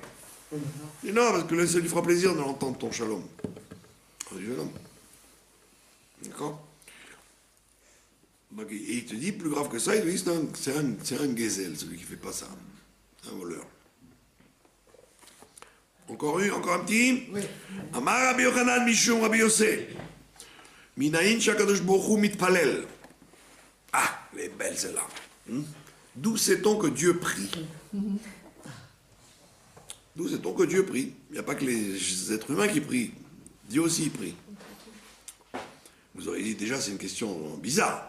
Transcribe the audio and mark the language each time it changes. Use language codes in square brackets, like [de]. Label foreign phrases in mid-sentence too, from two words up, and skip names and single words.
[fr] Et non, parce que là, ça lui fera plaisir de l'entendre ton shalom. Du jeune homme. D'accord? Donc, et il te dit, plus grave que ça, il te dit, c'est un gezel, celui qui fait pas ça. Un voleur. Encore un petit? Oui. [he] אמר רבי יוחנן משום רבי יוסי. מניין שהקדוש ברוך הוא מתפלל. [fr] Ah, elle est belle celle-là. D'où sait-on que Dieu prie? D'où sait-on que Dieu prie? Il n'y a pas que les êtres humains qui prient. Dieu aussi il prie. Vous aurez dit déjà, c'est une question bizarre.